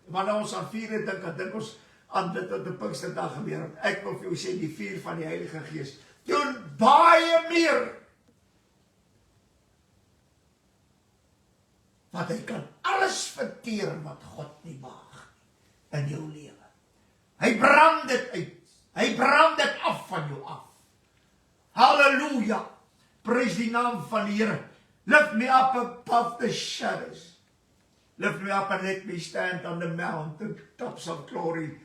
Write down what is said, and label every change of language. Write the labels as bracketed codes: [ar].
[af] Wanneer ons aan vuur dink ons aan dit wat op Pinksterdag gebeur het. Ek wil vir jou sê, die vuur van die Heilige Gees doen baie meer. Want hy kan alles verteer wat God nie behaag in jou lewe. Hy brand dit uit. Hy brand dit af van jou af. Halleluja. Prys die naam van die Here. [en] Lift me up above the shadows. Lift me up and let me stand on the mountain tops of glory.